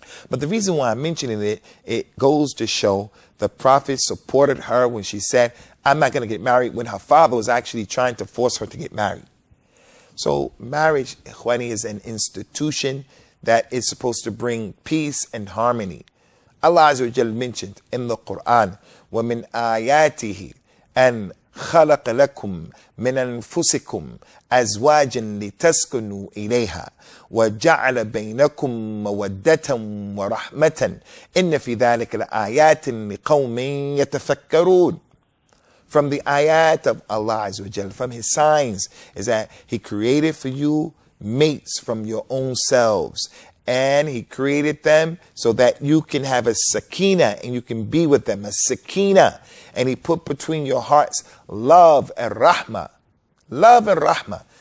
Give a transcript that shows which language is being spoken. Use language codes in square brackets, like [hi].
[en] But the reason why I'm mentioning it, it goes to show the Prophet supported her when she said, I'm not going to get married, when her father was actually trying to force her to get married. So marriage, ikhwani, is an institution that is supposed to bring peace and harmony. Allah Azza wa Jal mentioned in the Quran, [ar] وَمِنْ آيَاتِهِ أَنْ خلق لكم من أنفسكم أزواجا لتسكنوا إليها وجعل بينكم مودة ورحمة إن في ذلك لآيات لقوم يتفكرون. [en] From the ayat of Allah Azza wa Jal, from his signs, is that he created for you mates from your own selves. And he created them so that you can have a sakina and you can be with them, a sakina. And he put between your hearts love and rahmah. Love and rahmah.